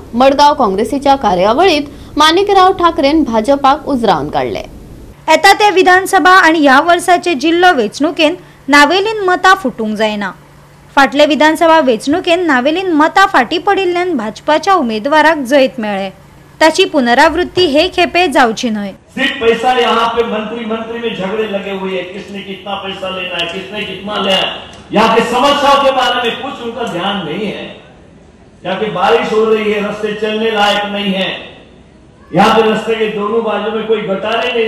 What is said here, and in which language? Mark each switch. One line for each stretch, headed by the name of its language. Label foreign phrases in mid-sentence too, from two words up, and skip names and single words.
Konkani: मडगांव काँग्रेसीच्या कार्यावळीत माणिकराव ठाकरेन भाजपाक उजरावन काढले. येता ते विधानसभा आणि ह्या वर्साचे जिल्लो वेंचणुकेन नावेलीन मतां फुटूंक जायना. फाटले विधानसभा वेंचणुकेन नावेलीन मतां फाटी पडिल्ल्यान भाजपाच्या उमेदवाराक जैत मेळ्ळे. ताची पुनरावृत्ती हे खेपे जावची न्हय.
Hindi: सिर्फ पैसा यहाँ पे मंत्री में झगड़े लगे हुए हैं, किसने कितना पैसा लेना है, किसने कितना लेना है. यहाँ के समस्याओं के बारे में कुछ उनका ध्यान नहीं है. यहाँ पे बारिश हो रही है, रास्ते चलने लायक नहीं है. यहाँ पे रास्ते के दोनों बाजू में कोई गटारे नहीं है.